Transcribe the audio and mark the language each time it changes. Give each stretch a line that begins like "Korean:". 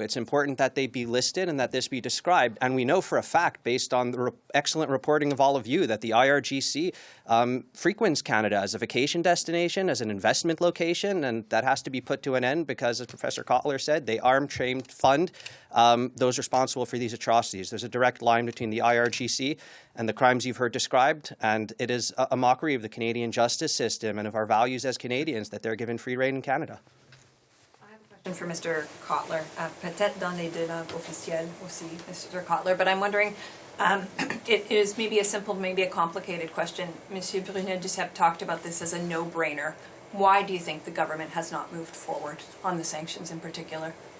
English: It's important that they be listed and that this be described. And we know for a fact, based on the excellent reporting of all of you, that the IRGC frequents Canada as a vacation destination, as an investment location, and that has to be put to an end because, as Professor Cotler said, they arm, train, fund those responsible for these atrocities. There's a direct line between the IRGC and the crimes you've heard described, and it is a mockery of the Canadian justice system and of our values as Canadians that they're given free rein in Canada. I have a question for Mr. Cotler.
French: Peut-être dans les deux langues officielles aussi, Mr.
English: Cotler, but I'm wondering, it is maybe a simple, maybe a complicated question. Monsieur Brunelle-Duceppe talked about this as a no-brainer. Why do you think the government has not moved forward on the sanctions in particular?